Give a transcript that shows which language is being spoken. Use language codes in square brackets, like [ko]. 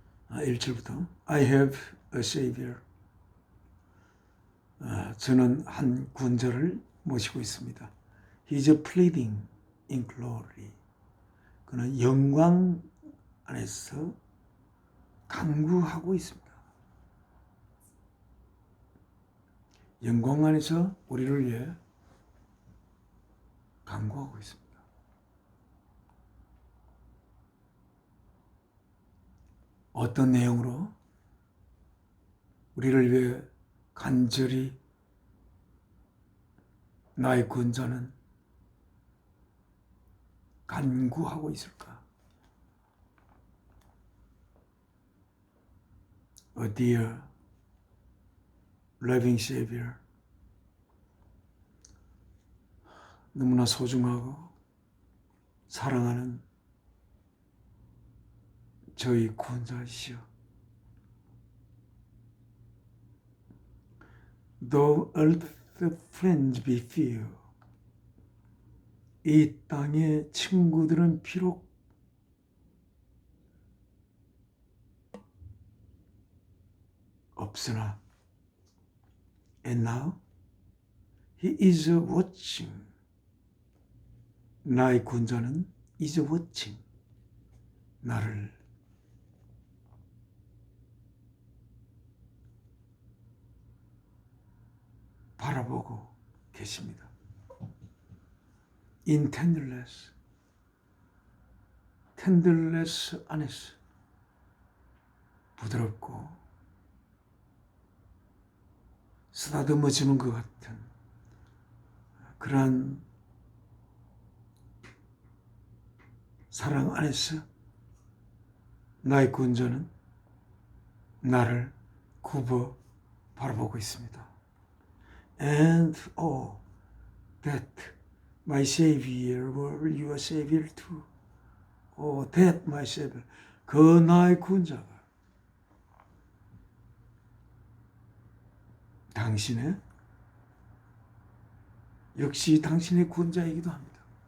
[en] 1절부터 I have a savior. [ko] 저는 한 구원자를 모시고 있습니다. [en] He's pleading in glory. [ko] 그는 영광 안에서 간구하고 있습니다. 영광 안에서 우리를 위해 간구하고 있습니다. 어떤 내용으로 우리를 위해 간절히 나의 구원자는 간구하고 있을까? [en] A dear, loving Savior. [ko] 너무나 소중하고 사랑하는 저희 구원자이시여. [en] Though earth's friends be few. [ko] 이 땅의 친구들은 비록 없으나 [en] And now he is watching. [ko] 나의 구원자는 [en] is watching. [ko] 나를 바라보고 계십니다. [en] In tenderness, [ko] tenderness 안에서 부드럽고 쓰다듬어주는 것 같은 그러한 사랑 안에서 나의 구원자는 나를 굽어 바라보고 있습니다. [en] And oh, that my Savior were your Savior too. Oh, that my Savior. [ko] 그 나의 구원자가 당신의 역시 당신의 구원자이기도 합니다.